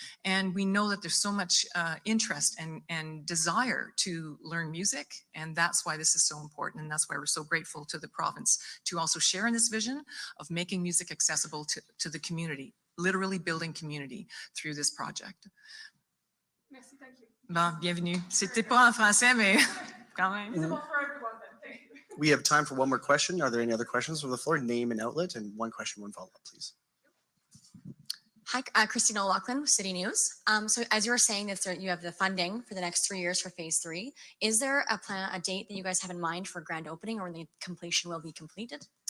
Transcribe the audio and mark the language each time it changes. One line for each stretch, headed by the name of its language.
English: And we know that there's so much interest and desire to learn music. And that's why this is so important. And that's why we're so grateful to the province to also share in this vision of making music accessible to the community, literally building community through this project. Merci, thank you.
French: Bon, bienvenue. C'était pas en français, mais quand même.
English: Visible for everyone then. Thank you. We have time for one more question. Are there any other questions from the floor? Name and outlet, and one question, one follow-up, please. Hi, Christina O'Loughlin with City News. So as you were saying that you have the funding for the next 3 years for phase 3, is there a date that you guys have in mind for grand opening or when the completion will be completed?